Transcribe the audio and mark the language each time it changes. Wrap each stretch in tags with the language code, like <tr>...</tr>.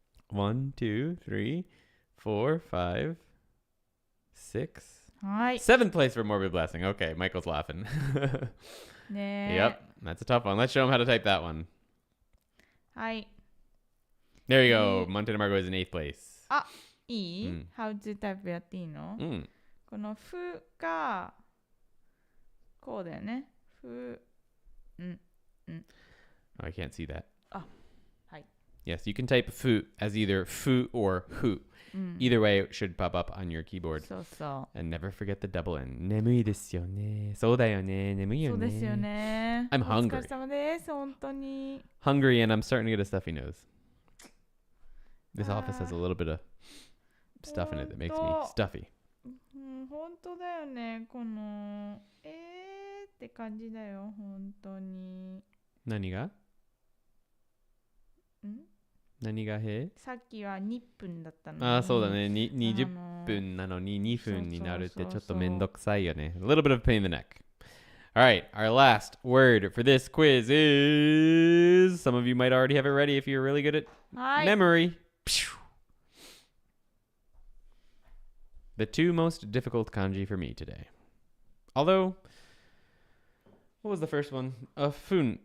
<en>1, 2, 3, 4, 5, 6. 7th place for Morbid Blessing. Okay, Michael's laughing. Yep, that's a tough one. Let's show him how to type that one. There you go. Montana Margot is in 8th place.</en> <ja>いい、</ja> <en>How to type</en> <ja>やっていいの、このふがこうだよね。ふ、</ja> <en>I can't see that.</en> <ja>はい。</ja> <en>Yes, you can type fu as either fu or hu. Either way, it should pop up on your keyboard.</en> <ja>そうそう。</ja> <en>And never forget the double N.</en> <ja>眠いですよね。そうだよね。眠いよね。そうですよね。</ja> <en>I'm hungry.</en> <ja>お疲れ様です。本当に。</ja> <en>Hungry and I'm starting to get a stuffy nose. This office has a little bit of stuff in it that makes me stuffy.</en> <ja>本当だよね。このって感じだよ。本当に。何が？何がへ？さっきは2分だったのに。そうだね。 20分なのに2分になるってちょっとめんどくさいよね。</ja> <en>A little bit of pain in the neck. All right, our last word for this quiz is... Some of you might already have it ready if you're really good at memory. The two most difficult kanji for me today. Although, What was the first one? Fun.</en>